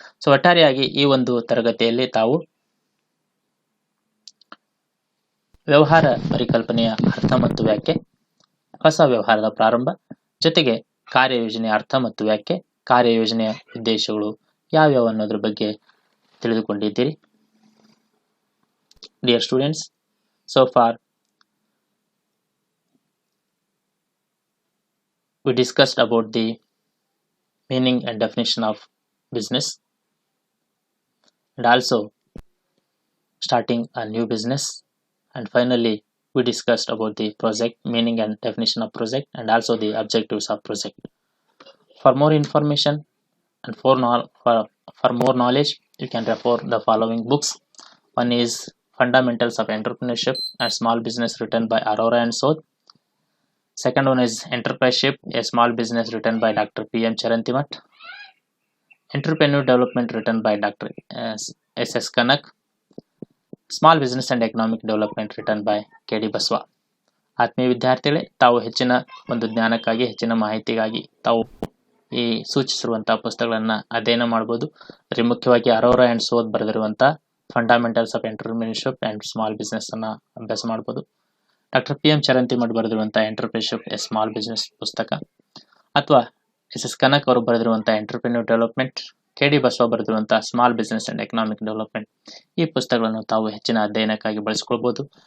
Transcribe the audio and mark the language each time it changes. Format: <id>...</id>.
<kn>So ಒಟ್ಟಾರೆಯಾಗಿ ಈ ಒಂದು ತರಗತಿಯಲ್ಲಿ ತಾವು ವ್ಯವಹಾರ ಪರಿಕಲ್ಪನೆಯ ಅರ್ಥ ಮತ್ತು ವ್ಯಾಖ್ಯೆ, ಹೊಸ ವ್ಯವಹಾರದ ಪ್ರಾರಂಭ, ಜೊತೆಗೆ ಕಾರ್ಯಯೋಜನೆಯ ಅರ್ಥ ಮತ್ತು ವ್ಯಾಖ್ಯೆ ಕಾರ್ಯಯೋಜನೆಯ ಉದ್ದೇಶಗಳು ಯಾವ್ಯಾವ ಅನ್ನೋದ್ರ ಬಗ್ಗೆ ತಿಳಿದುಕೊಂಡಿದ್ದೀರಿ.</kn> <en>Dear students, so far we discussed about the meaning and definition of business, and also starting a new business, and finally we discussed about the project, meaning and definition of project, and also the objectives of project. For more information and for more knowledge, you can refer the following books. One is Fundamentals of Entrepreneurship and Small Business, written by Arora and Sodh. Second one is Enterpriseship, a Small Business, written by Dr. P.M. Charantimat. Entrepreneur Development, written by Dr. S.S. Kanak. Small Business and Economic Development, written by K.D. Baswa.</en> <kn>ಆತ್ಮೀಯ ವಿದ್ಯಾರ್ಥಿಗಳೇ, ತಾವು ಹೆಚ್ಚಿನ ಒಂದು ಜ್ಞಾನಕ್ಕಾಗಿ, ಹೆಚ್ಚಿನ ಮಾಹಿತಿಗಾಗಿ ತಾವು ಈ ಸೂಚಿಸಿರುವಂತಹ ಪುಸ್ತಕಗಳನ್ನು ಅಧ್ಯಯನ ಮಾಡಬಹುದು. ಅದರಲ್ಲಿ ಮುಖ್ಯವಾಗಿ ಅರೋರಾ ಅಂಡ್ ಸೋಧ್ ಬರೆದಿರುವಂತಹ fundamentals of entrepreneurship and small business ಅನ್ನ ಅಭ್ಯಾಸ ಮಾಡಬಹುದು. ಡಾಕ್ಟರ್ ಪಿ ಎಂ ಚರಂತಿಮಠ್ ಬರೆದಿರುವಂತಹ ಎಂಟರ್ಪ್ರಿನರ್ಶಿಪ್ ಎ ಸ್ಮಾಲ್ ಬಿಸ್ನೆಸ್ ಪುಸ್ತಕ, ಅಥವಾ ಎಸ್ ಎಸ್ ಕನಕ್ ಅವರು ಬರೆದಿರುವಂತಹ entrepreneur development, K D Basava ಬರೆದಿರುವಂತಹ small business and economic development, ಈ ಪುಸ್ತಕಗಳನ್ನು ತಾವು ಹೆಚ್ಚಿನ ಅಧ್ಯಯನಕ್ಕಾಗಿ ಬಳಸಿಕೊಳ್ಬಹುದು.</kn>